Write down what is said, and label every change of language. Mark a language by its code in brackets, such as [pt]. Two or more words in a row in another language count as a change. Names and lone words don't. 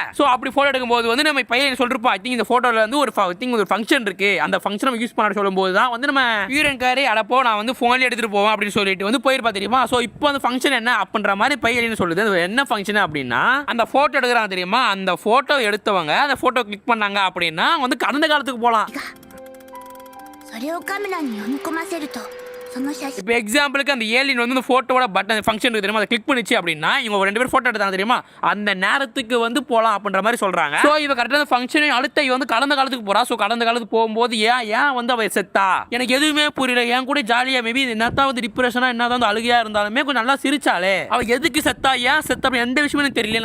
[ta] சோ அப்படி போட்டோ எடுக்கும்போது வந்து நம்ம பையன் சொல்லிருப்பா [en] I think [ta] இந்த போட்டோல வந்து ஒரு ஃபங்க்ஷன் இருக்கு, அந்த ஃபங்க்ஷன் யூஸ் பண்ண சொல்லும்போது தான் வந்து நம்ம ஈரன்காரே அடப்போ நான் வந்து போன்ல எடுத்துட்டு போவோம் அப்படின்னு சொல்லிட்டு வந்து போயிருப்பா தெரியுமா. சோ இப்போ அந்த ஃபங்க்ஷன் என்ன அப்படின்ற மாதிரி பையன் சொல்லுது. அது என்ன ஃபங்க்ஷன் அப்படின்னா அந்த போட்டோ எடுக்கிறாங்க தெரியுமா, அந்த போட்டோ எடுத்தவங்க அந்த போட்டோ கிளிக் பண்ணாங்க அப்படின்னா வந்து கடந்த காலத்துக்கு போலாம். [ja] それをカメラに読み込ませるとその写真 [ta] இப்போ எக்ஸாம்பிளுக்கு அந்த ஏலியன் வந்து போட்டோட பட்டன் ஃபங்க்ஷன் இருக்கு தெரியுமா, அதை கிளிக் பண்ணிச்சு அப்படின்னா இவங்க ரெண்டு பேரும் போட்டோ எடுத்தாங்க தெரியுமா, அந்த நேரத்துக்கு வந்து போலாம் அப்படின்ற மாதிரி சொல்றாங்க. சோ இவ கரெக்டா அந்த ஃபங்க்ஷனை அடுத்த இவ வந்து கடந்த காலத்துக்கு போறா. சோ கடந்த காலத்துக்கு போகும்போது ஏன் வந்து அவ செத்தா எனக்கு எதுவுமே புரியல. ஏன் கூட ஜாலியா மேபி என்னதான் வந்து டிப்ரெஷனா என்னதான் வந்து அழுகையா இருந்தாலுமே கொஞ்சம் நல்லா சிரிச்சாலே அவ எதுக்கு செத்தா, ஏன் செத்தா அப்படி எந்த விஷயமே எனக்கு தெரியல.